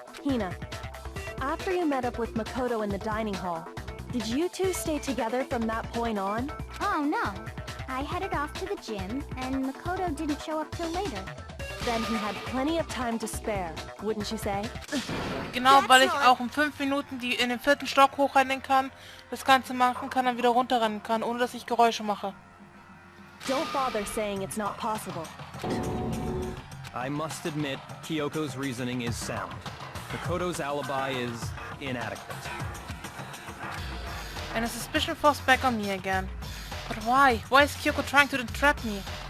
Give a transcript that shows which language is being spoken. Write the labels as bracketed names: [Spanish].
[English] Hina, after you met up with Makoto in the dining hall, did you two stay together from that point on? Oh no. I headed off to the gym, and Makoto didn't show up till later. Then he had plenty of time to spare, wouldn't you say? [German] Genau, weil ich auch in 5 Minuten die in den 4. Stock hochrennen kann, das Ganze machen kann, dann wieder runterrennen kann, ohne dass ich Geräusche mache. [English] Don't bother saying it's not possible. I must admit, Kyoko's reasoning is sound. Makoto's alibi is inadequate. And a suspicion falls back on me again. But why? Why is Kyoko trying to entrap me?